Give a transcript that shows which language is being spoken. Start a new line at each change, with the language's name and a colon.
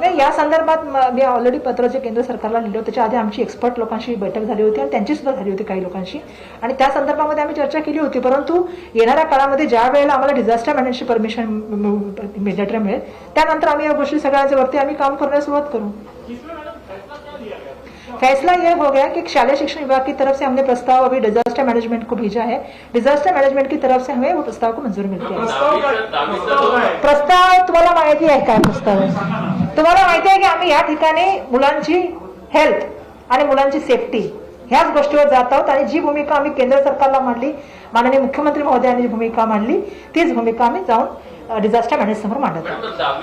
Marathi: नाही, या संदर्भात मी ऑलरेडी पत्र जे केंद्र सरकारला लिहिलं त्याच्या आधी आमची एक्सपर्ट लोकांशी बैठक झाली होती आणि त्यांची सुद्धा झाली होती काही लोकांशी आणि त्या संदर्भामध्ये आम्ही चर्चा केली होती. परंतु येणाऱ्या काळामध्ये ज्या वेळेला आम्हाला डिझास्टर मॅनेजमेंटची परमिशन लेटर मिळेल त्यानंतर आम्ही या गोष्टी सगळ्यांच्या वरती आम्ही काम करण्यास सुरुवात करू.
Hindi: फैसला यह हो गया कि शालेय शिक्षण विभाग की तरफ से हमने प्रस्ताव अभी डिजास्टर मैनेजमेंट को भेजा है. डिजास्टर मैनेजमेंट की तरफ से हमें वो प्रस्ताव को मंजूरी मिलती है.
Marathi: प्रस्ताव तुम्हाला माहिती आहे काय? प्रस्ताव तुम्हाला माहिती आहे की आम्ही या ठिकाणी मुलांची हेल्थ आणि मुलांची सेफ्टी ह्याच गोष्टीवर जात आहोत आणि जी भूमिका आम्ही केंद्र सरकारला मांडली, माननीय मुख्यमंत्री महोदयांनी जी भूमिका मांडली तीच भूमिका आम्ही जाऊन डिझास्टर मॅनेज समोर मांडत आहोत.